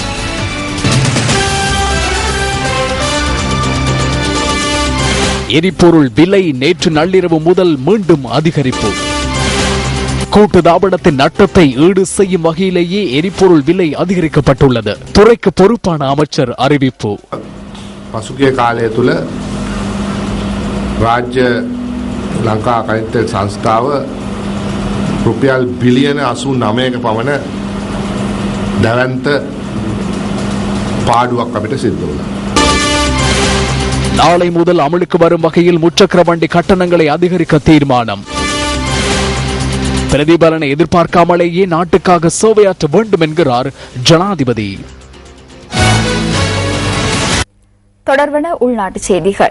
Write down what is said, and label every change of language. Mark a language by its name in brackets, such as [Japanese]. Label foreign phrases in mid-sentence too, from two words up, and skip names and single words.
[Tamil] எரிபொருள் விலை நேற்று நள்ளிரவு முதல் மீண்டும் அதிகரிப்பு. கூட்டுத்தாபனத்தின் நட்டத்தை ஈடு செய்யும் வகையிலேயே எரிபொருள் விலை அதிகரிக்கப்பட்டுள்ளது. துறைக்கு பொறுப்பான அமைச்சர் அறிவிப்பு. [Sinhala] පසුගිය කාලය තුළ රාජ්‍ය ලංකා අකනිතෙල් සංස්ථාව රුපියල් බිලියන 89ක පමණ දැවැන්ත පාඩුවක් අපිට සිද්ධ වුණා. [Tamil] நாளை முதல் அமலுக்கு வரும் வகையில் முச்சக்கர வண்டி கட்டணங்களை அதிகரிக்க தீர்மானம். பிரதிபலனை எதிர்பார்க்காமலேயே நாட்டுக்காக சேவையாற்ற வேண்டும் என்கிறார் ஜனாதிபதி. தொடர்வன உள்நாட்டு செய்திகள்.